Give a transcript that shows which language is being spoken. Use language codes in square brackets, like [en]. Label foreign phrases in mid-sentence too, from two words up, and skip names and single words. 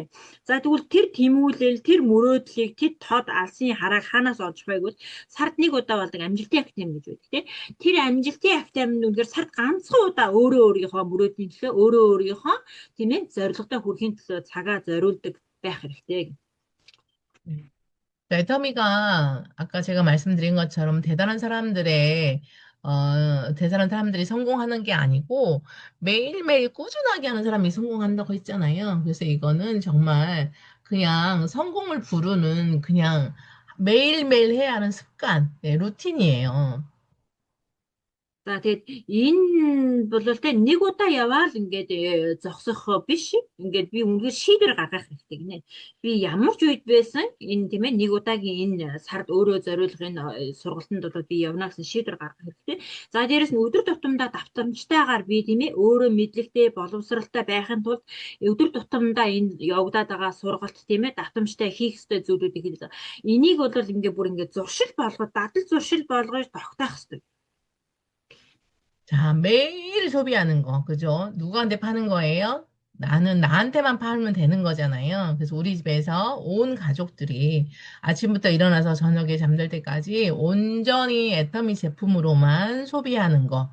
[mn] За тэгвэл тэр тэмүүлэл тэр мөрөөдлийг тэр тод алсын харааг хаанаас олж байвал сард нэг удаа болдог амжилтын актем гэж байдаг тийм. Тэр амжилтын актем нь үнэхээр сард ганцхан удаа өөрийнхөө мөрөөдлийн төлөө өөрийнхөө тийм ээ зорилготой хүрэхийн төлөө цагаа зориулдаг байх хэрэгтэй. [ko] 애터미가 아까 제가 말씀드린 것처럼 대단한 사람들이 성공하는 게 아니고 매일매일 꾸준하게 하는 사람이 성공한다고 했잖아요. 그래서 이거는 정말 그냥 성공을 부르는 그냥 매일매일 해야 하는 습관, 네, 루틴이에요. [mn] За тэгээд энэ бол тэ нэг удаа яваал ингээд зогсох биш. Ингээд би үнэхээр шийдвэр гаргах хэрэгтэй гинэ. Би ямар ч үед байсан энэ тийм ээ нэг удаагийн энэ сард өөрөө зориулах энэ сургалтанд бол би явна гэсэн шийдвэр гаргах хэрэгтэй. За дээрэс нь өдөр тутамдаа давтамжтайгаар би тийм ээ өөрөө мэдлэгтэй боловсралтай байхын тулд өдөр тутамдаа энэ явагдаад байгаа сургалт тийм ээ давтамжтай хийх ёстой зүйлүүдийг хэлээ. Энийг бол ингээд бүр ингээд зуршил болгоод дадал зуршил болгож тогтоох ёстой. [ko] 자, 매일 소비하는 거, 그죠? 누구한테 파는 거예요? 나는 나한테만 팔면 되는 거잖아요. 그래서 우리 집에서 온 가족들이 아침부터 일어나서 저녁에 잠들 때까지 온전히 애터미 제품으로만 소비하는 거.